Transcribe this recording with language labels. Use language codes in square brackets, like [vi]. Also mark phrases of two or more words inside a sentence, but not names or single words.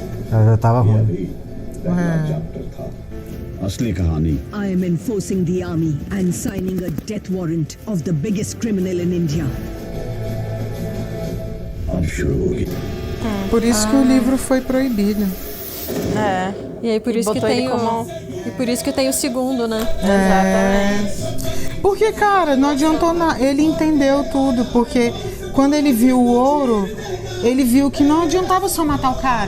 [pt] Ela já tava ruim. [hi] असली कहानी [en] I am enforcing the army and signing a death warrant of the biggest criminal in India. [hi] अब शुरू होगी। [pt] Por isso que o livro foi proibido. É. E aí por isso que botou ele tem como- e por isso que tem o segundo, né? Exatamente. Porque, cara, não adiantou nada. Ele entendeu tudo, porque quando ele viu o ouro, ele viu que não adiantava só matar o cara.